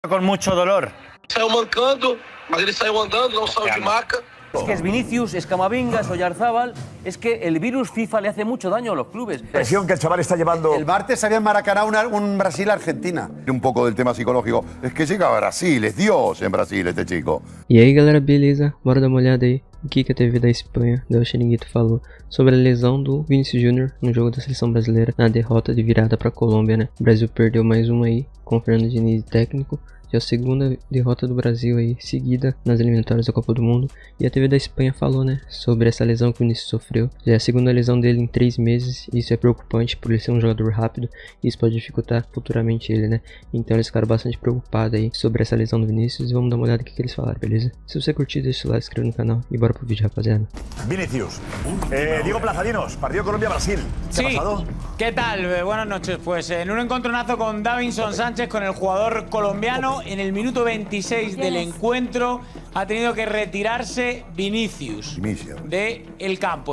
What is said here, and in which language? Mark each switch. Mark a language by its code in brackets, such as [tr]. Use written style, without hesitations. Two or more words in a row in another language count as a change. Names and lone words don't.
[es] Con mucho dolor. [pt] Saiu mancando, mas ele saiu andando, não saiu de maca. [es] Es que es Vinicius, es Camavinga, es Oyarzábal. Es que el virus FIFA le hace mucho daño a los clubes. La presión que el chaval está llevando. El martes había en Maracaná un Brasil-Argentina. Un poco del tema psicológico. Es que llega a Brasil, es Dios en Brasil este chico. [pt] E aí galera, beleza? Bora dar uma olhada aí o que a TV da Espanha, Del Chiringuito, falou sobre a lesão do Vinícius Júnior no jogo da seleção brasileira na derrota de virada para a Colômbia, né? O Brasil perdeu mais uma aí com o Fernando Diniz técnico. Já a segunda derrota do Brasil aí, seguida nas eliminatórias da Copa do Mundo. E a TV da Espanha falou, né, sobre essa lesão que o Vinícius sofreu. Já é a segunda lesão dele em 3 meses, e isso é preocupante por ele ser um jogador rápido, e isso pode dificultar futuramente ele, né. Então eles ficaram bastante preocupados aí sobre essa lesão do Vinícius, e vamos dar uma olhada no que eles falaram, beleza? Se você curtir, deixa o like, inscreve no canal, e bora pro vídeo, rapaziada. [es] Vinicius. Diego Plazadinos, partido Colombia-Brasil. ¿Qué ha pasado? ¿Qué tal? Buenas noches. Pues en un encontronazo con Davinson Sánchez, con el jugador colombiano, en el minuto 26 del encuentro ha tenido que retirarse Vinicius del campo.